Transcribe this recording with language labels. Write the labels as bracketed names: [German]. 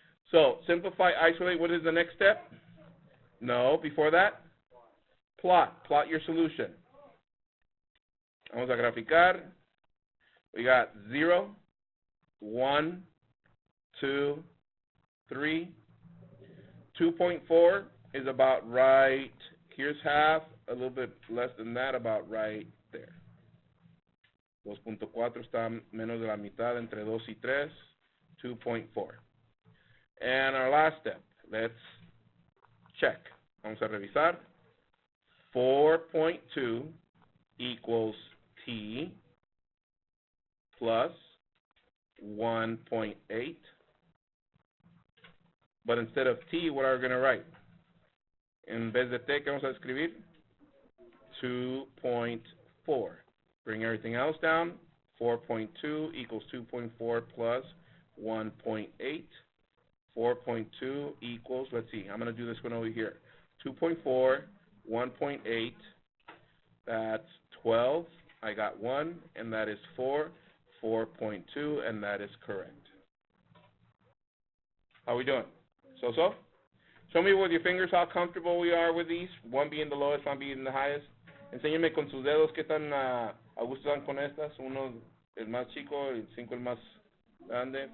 [English] So simplify, isolate. What is the next step? No. Before that? Plot. Plot your solution. [Spanish] Vamos a graficar. [English] We got 0, 1, 2, 3. 2.4 is about right. Here's half, a little bit less than that, about right there. [Spanish] 2.4 está menos de la mitad entre 2 y 3. [English] 2.4. And our last step, let's check. [Spanish] Vamos a revisar. [English] 4.2 equals T plus 1.8. But instead of T, what are we going to write? [Spanish] En vez de T, ¿qué vamos a escribir? [English] 2.4. Bring everything else down. 4.2 equals 2.4 plus 1.8. 4.2 equals, let's see, I'm going to do this one over here. 2.4, 1.8, that's 12. I got 1, and that is 4. 4.2, and that is correct. How are we doing? So? Show me with your fingers how comfortable we are with these. 1 being the lowest, 1 being the highest. [Spanish] Enséñame con sus dedos qué tan a gusto están con estas. 1 el más chico, el 5 el más grande.